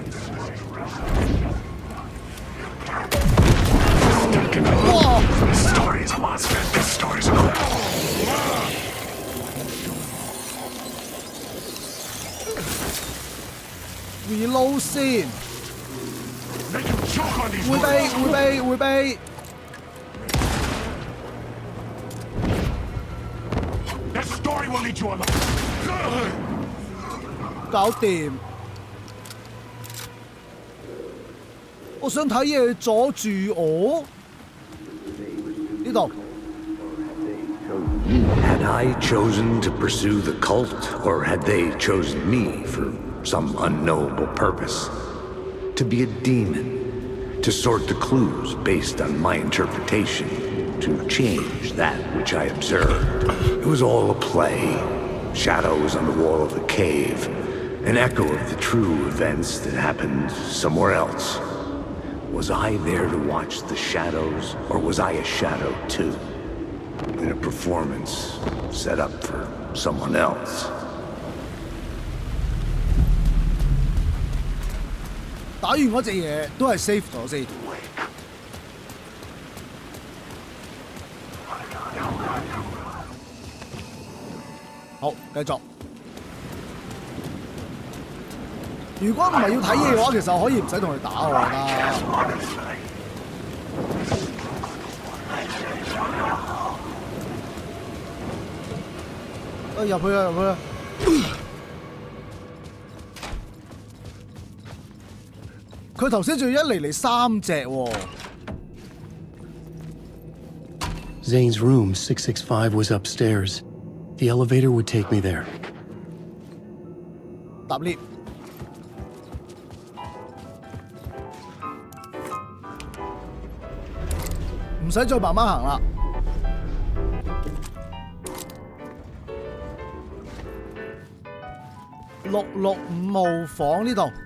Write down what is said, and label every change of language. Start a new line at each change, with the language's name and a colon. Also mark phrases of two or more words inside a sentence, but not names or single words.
English: 哇 This story is a monster. This story is a
Cantonese: reload 先，
English: Make him choke on these
Cantonese: 迴避，迴避。
English: That story will lead you on the...
Cantonese: 搞掂。我想睇嘢阻住我。呢度。
English: Had I chosen to pursue the cult, or had they chosen me for some unknowable purpose? To be a demon, to sort the clues based on my interpretation, to change that which I observed. It was all a play. Shadows on the wall of the cave, an echo of the true events that happened somewhere else. Was I there to watch the shadows, or was I a shadow too? In a performance set up for someone else.
Cantonese: 打完嗰隻嘢都係 save 咗先。好，繼續。如果唔係要睇嘢嘅話，其實我可以唔使同佢打我覺得。入去啦，入去啦！佢頭先仲要一嚟3隻喎。
English: Zane's room, 665, was upstairs. The elevator would take me there.
Cantonese: 搭 lift。唔使再慢慢行啦。665號房呢度。